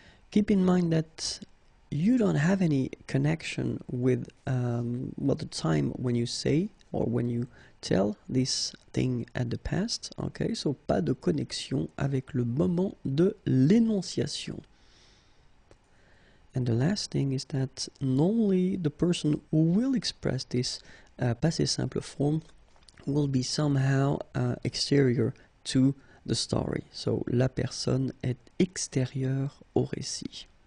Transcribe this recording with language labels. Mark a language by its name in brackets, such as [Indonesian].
[English] Keep in mind that you don't have any connection with the time when you say or when you tell this thing at the past. Okay, so [French] pas de connexion avec le moment de l'énonciation. [English] And the last thing is that normally the person who will express this passé simple form will be somehow exterior to the story. [French] So la personne est extérieure au récit.